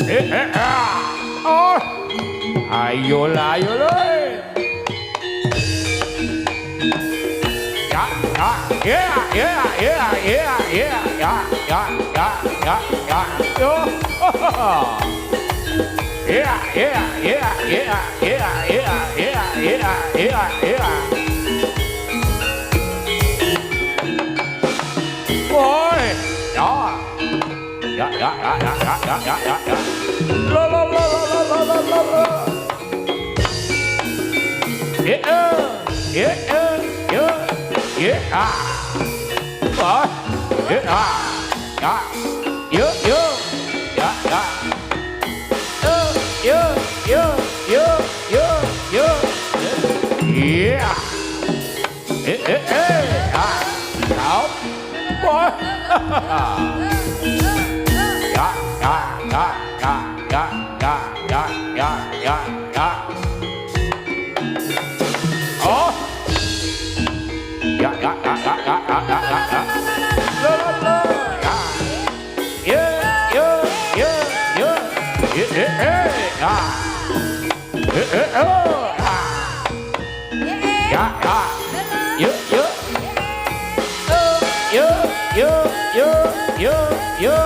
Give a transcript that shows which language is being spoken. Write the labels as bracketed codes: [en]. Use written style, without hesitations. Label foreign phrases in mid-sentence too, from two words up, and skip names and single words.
[id] Oh, ayolah, ayolah. Yeah, yeah, yeah, yeah, yeah, yeah, yeah, yeah, yeah, yeah. Oh, yeah, yeah, yeah, yeah, yeah, yeah, yeah, yeah, yeah, yeah. [vi] Ôi, đó. Ja, ja, ja, ja, ja, ja, ja, ja, ja. La la la la la la la la. Yeah, yeah, yeah, yeah, ah. Rồi, yeah, ah, ja, yeah, yeah, ja, ja. Yeah, yeah, yeah, yeah, yeah, yeah. Ah, đâu? Ôi. Ja, ja, ja, ja, ja, ja, ja, ja, ja, ja. Oh. Ja, ja, ja, ja, ja, ja, ja, ja, ja. La, la, la. Ja. Yeah, yeah, yeah, yeah. Yeah, yeah, yeah. Yeah, yeah, yeah. Ja, ja. Yeah, yeah. Yeah, yeah, yeah, yeah, yeah.